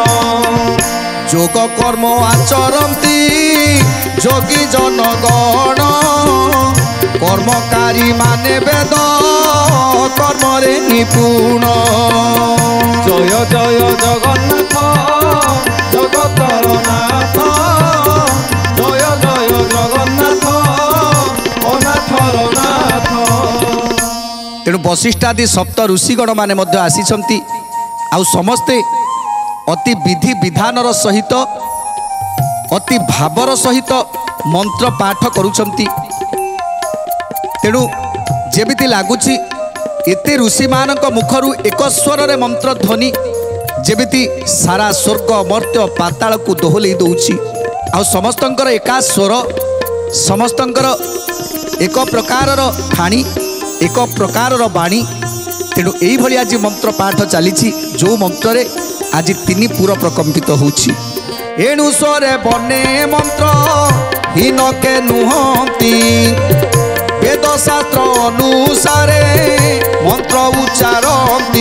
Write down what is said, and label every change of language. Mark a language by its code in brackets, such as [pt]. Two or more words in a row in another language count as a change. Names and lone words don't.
[or] ଯୋଗ କର୍ମ ଆଚରନ୍ତି ଯୋଗୀ ଜନଗଣ କର୍ମକାରୀ ମାନେ ବେଦ କର୍ମରେ ନିପୁଣ। ଜୟ ଜୟ ଜଗନ୍ନାଥ ଜଗତର ନାଥ ଜୟ ଜୟ ଜଗନ୍ନାଥ ଅନାଥର ନାଥ। ତେଣୁ ବଶିଷ୍ଠାଦି ସପ୍ତ ଋଷିଗଣ ମାନେ ମଧ୍ୟ ଆସିଛନ୍ତି ଆଉ ସମସ୍ତେ ଅତି ବିଧି ବିଧାନର ସହିତ ଅତି ଭାବର ସହିତ ମନ୍ତ୍ର ପାଠ କରୁଛନ୍ତି। ତେଣୁ ଯେମିତି ଲାଗୁଛି ଏତେ ଋଷି ମାନଙ୍କ ମୁଖରୁ ଏକ ସ୍ୱର ରେ ମନ୍ତ୍ର ଧ୍ୱନି ଯେମିତି ସାରା ସ୍ୱର୍ଗ ମର୍ତ୍ତ୍ୟ ପାତାଳ କୁ ଦୋହଲାଇ ଦଉଛି। ଆ ସମସ୍ତଙ୍କର ଏକା ସ୍ୱର ସମସ୍ତଙ୍କର ଏକ ପ୍ରକାରର ଠାଣି ଏକ ପ୍ରକାରର ବାଣୀ। ତେଣୁ ଏଇ ଭଳି ଆଜି ମନ୍ତ୍ର ପାଠ ଚାଲି ଯୋ ମନ୍ତ୍ର ରେ ଆଜି ତିନି ପୁର ପ୍ରକମ୍ପିତ ହେଉଛି। ଏଣୁ ସ୍ୱରେ ବନେ ମନ୍ତ୍ର ହୀନ କେ ନୁହନ୍ତି ବେଦ ଶାସ୍ତ୍ର ଅନୁସାରେ ମନ୍ତ୍ର ଉଚ୍ଚାରନ୍ତି।